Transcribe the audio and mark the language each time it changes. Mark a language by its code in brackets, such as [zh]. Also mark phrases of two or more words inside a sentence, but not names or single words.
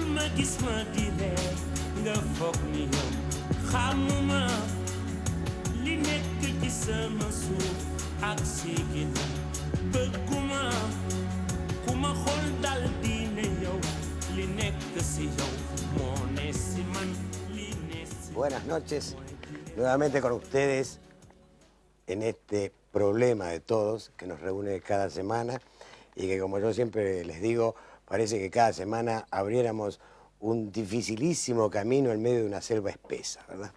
[wo] gis ma di reer nga foog ni yow xamuma li nekk ci sama suuf ak sigi na bëgguma ku ma xool dal di ne yow li nekk si yow moo ne si man li ne si. [es] Buenas noches, nuevamente con ustedes en este problema de todos que nos reúne cada semana y que, como yo siempre les digo, parece que cada semana abriéramos un dificilísimo camino en medio de una selva espesa, ¿verdad?